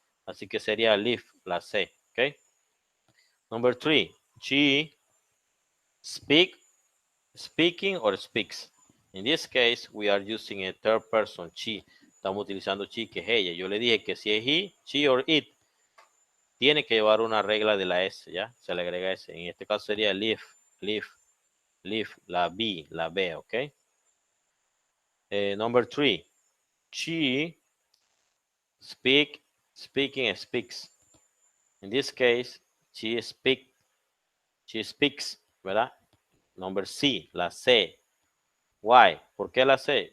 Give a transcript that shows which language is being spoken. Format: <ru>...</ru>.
<es>Así que sería live, la C, ¿ok?</es> <en>Number 3, she speak, speaking, or speaks. In this case, we are using a third person, she.</en> <es>Estamos utilizando she, que es ella. Yo le dije que si es</es> <en>he, she, or it,</en> <es>tiene que llevar una regla de la S, ¿ya? Se le agrega S. En este caso sería live, live, live, la B, ¿ok?</es> <en>Number 3, she speaking, speaks. In this case, she speaks, ¿verdad? Number C,</en> <es>la C.</es> <en>Why?</en> <es>¿Por qué la C?</es>